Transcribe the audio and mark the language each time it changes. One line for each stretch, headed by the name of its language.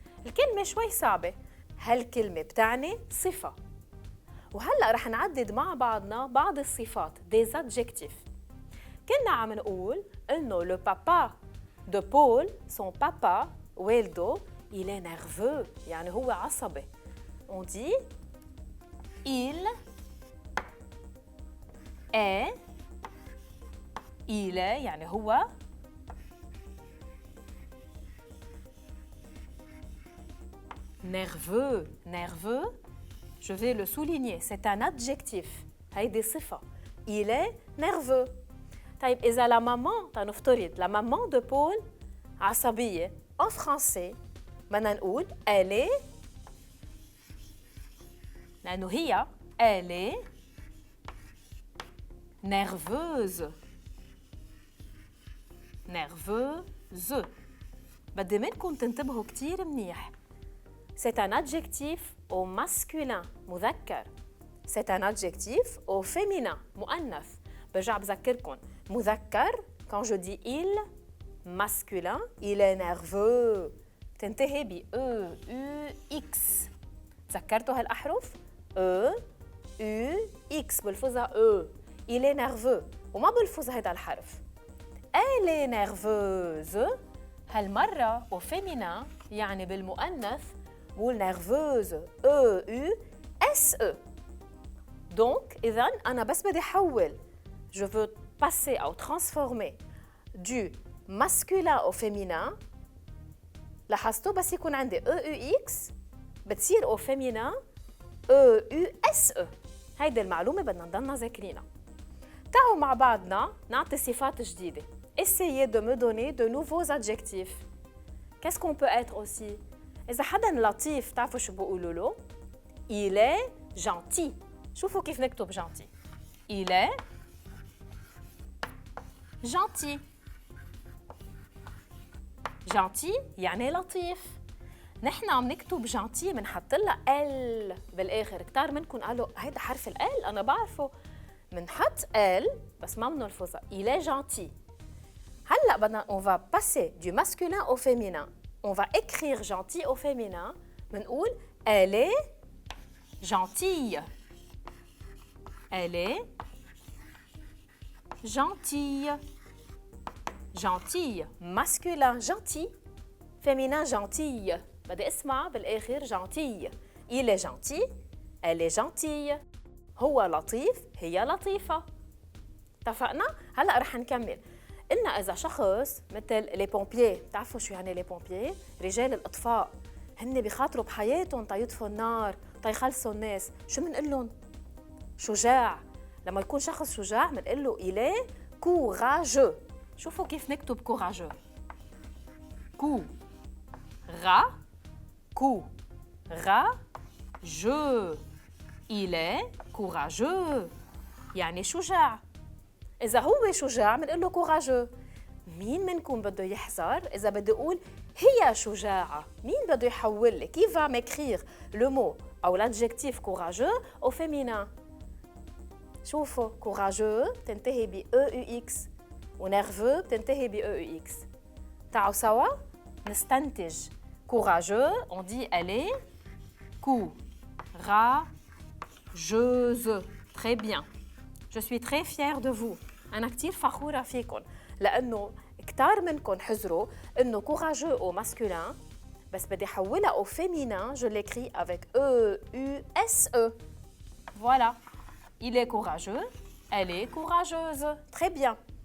Arabic: الكلمة شوي صعبة، هالكلمة بتعني صفة. وهلأ رح نعدد مع بعضنا بعض الصفات
French: des adjectifs.
Arabic: كنا عم نقول إنه
French: le papa de Paul, son papa
Arabic: والده
French: il est nerveux
Arabic: يعني هو عصبي.
French: On dit il est
Arabic: يعني هو
French: nerveux. Nerveux, je vais le souligner, c'est un adjectif.
Arabic: هيدي صفة.
French: Il est nerveux.
Arabic: طيب إذا
French: la maman,
Arabic: تنفترض
French: la maman de Paul
Arabic: عصبية
French: en français
Arabic: بدنا نقول
French: elle est
Arabic: لأنه هي
French: elle est nerveuse. Nerveuse.
Arabic: بدي منكم تنتبهوا كتير منيح.
French: C'est un adjectif au masculin
Arabic: مذكر.
French: C'est un adjectif au féminin
Arabic: مؤنث. برجع بذكركم مذكر
French: quand je dis il masculin il est nerveux
Arabic: تنتهي ب
French: e u x.
Arabic: تذكرتوا هالأحرف e u x بلفظها e.
French: il est nerveux
Arabic: وما بلفظ هذا الحرف.
French: elle est nerveuse
Arabic: هالمرة
French: au féminin
Arabic: يعني بالمؤنث بقول
French: nerveuse e u s e. donc
Arabic: إذن أنا بس بدي أحول
French: je veux passer ou transformer du masculin au féminin.
Arabic: لاحظتوا بس يكون عندي e u x بتصير
French: au féminin
Arabic: e u s e. هيدي المعلومة بدنا نضلنا ذاكرينها. تعالوا مع بعضنا نعطي صفات جديدة.
French: Essayez de me donner de nouveaux adjectifs. Qu'est-ce qu'on peut être aussi?
Arabic: إذا حدا لطيف تعرفوا شو بقولوا له؟
French: Il est gentil.
Arabic: شوفوا كيف نكتب gentil.
French: Il est gentil.
Arabic: gentil يعني لطيف. نحن عم نكتب gentil بنحط لها ال بالاخر. كتار منكم قالوا هيدا حرف ال انا بعرفه. بنحط ال بس ما بنلفظها.
French: Il est gentil.
Arabic: هلا بدنا
French: on va passer du masculin au féminin. On va écrire gentil au féminin.
Arabic: بنقول
French: elle est gentille. Elle est gentille. Gentille masculin gentil féminin gentille.
Arabic: بدي اسمع بالاخر gentille.
French: Il est gentil. Elle est gentille.
Arabic: هو لطيف هي لطيفة. اتفقنا؟ هلا رح نكمل. قلنا إذا شخص مثل لي بومبيي، بتعرفوا شو يعني لي بومبيي؟ رجال الإطفاء، هن بيخاطروا بحياتهم تا يطفوا النار، تا يخلصوا الناس، شو بنقول لهم؟ شجاع.
French: لما يكون شخص شجاع بنقول له il est courageux.
Arabic: شوفوا كيف نكتب courageux.
French: courageux. Il est courageux.
Arabic: يعني شجاع. إذا هو شجاع بنقول له courageux. مين منكم بده يحذر إذا بدي أقول هي شجاعة؟ مين بده يحول لي؟ كيف
French: va m'écrire le mot
Arabic: أو
French: l'adjectif courageux au féminin؟
Arabic: شوفوا courageux بتنتهي ب EUX ونيرفeux بتنتهي ب EUX. تعالوا سوا نستنتج.
French: courageux on dit elle est courageuse. Très bien. Je suis très fière de vous.
Arabic: أنا كتير فخورة فيكم لأنه كتار منكم حذروا إنه
French: courageux au masculin
Arabic: بس بدي أحولها
French: au féminin je l'écris avec E-U-S-E. Voilà. Il est courageux. Elle est courageuse. Très bien.